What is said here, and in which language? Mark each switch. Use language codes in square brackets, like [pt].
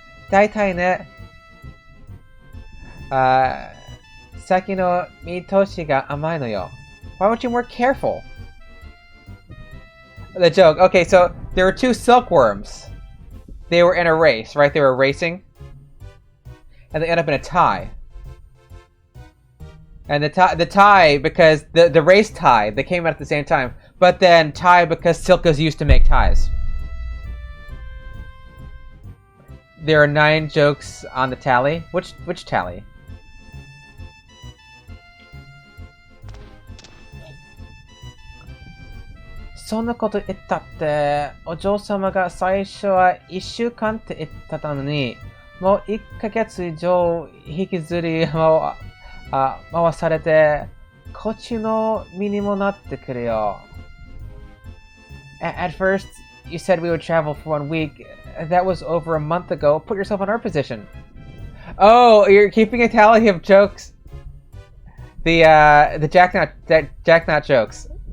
[ja] 大体ね、先の見通しが甘いのよ. [en] Why weren't you more careful? The joke. Okay, so there were two silkworms. They were in a race, right? They were racing. And they end up in a tie. And the tie because the race tied. They came out at the same time. But then tie because silk is used to make ties. There are 9 jokes on the tally. Which tally? [ja] So んなこと言ったって、お嬢様が最初は1週間って言ってたのに、もう1ヶ月以上引きずり回されて、こっちの身にもなってくるよ。 [en] At first, you said we would travel for 1 week. That was over a month ago. Put yourself in our position. Oh, you're keeping a tally of jokes. The Jacknut jokes.